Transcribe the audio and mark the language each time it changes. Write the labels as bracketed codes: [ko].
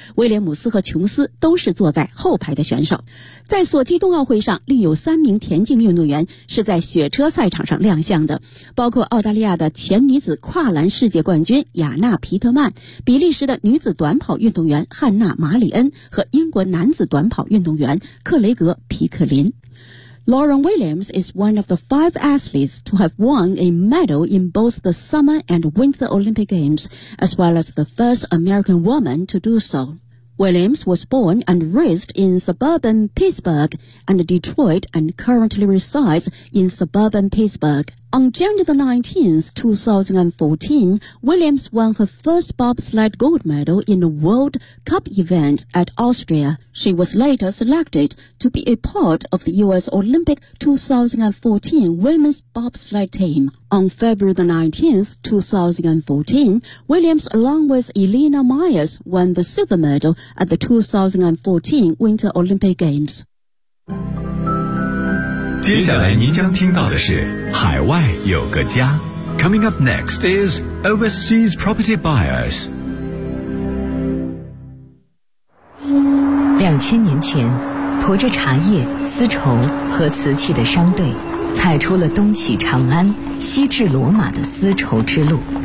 [zh] 威廉姆斯和琼斯都是坐在后排的选手。在索契冬奥会上，另有3名田径运动员是在雪车赛场上亮相的，包括澳大利亚的前女子跨栏世界冠军雅娜·皮特曼、比利时的女子短跑运动员汉娜·马里恩和英国男子短跑运动员克雷格·皮克林。 [en] Lauren Williams is one of the 5 athletes to have won a medal in both the Summer and Winter Olympic Games, as well as the first American woman to do so. Williams was born and raised in suburban Pittsburgh and Detroit and currently resides in suburban Pittsburgh. On January 19, 2014, Williams won her first bobsled gold medal in a World Cup event at Austria. She was later selected to be a part of the U.S. Olympic 2014 women's bobsled team. On February 19, 2014, Williams along with Elena Myers won the silver medal at the 2014 Winter Olympic Games. [zh] 接下来您将听到的是海外有个家。 [en] Coming up next is Overseas Property Buyers。 [zh] 2000年前，驮着茶叶、丝绸和瓷器的商队踩出了东起长安、西至罗马的丝绸之路。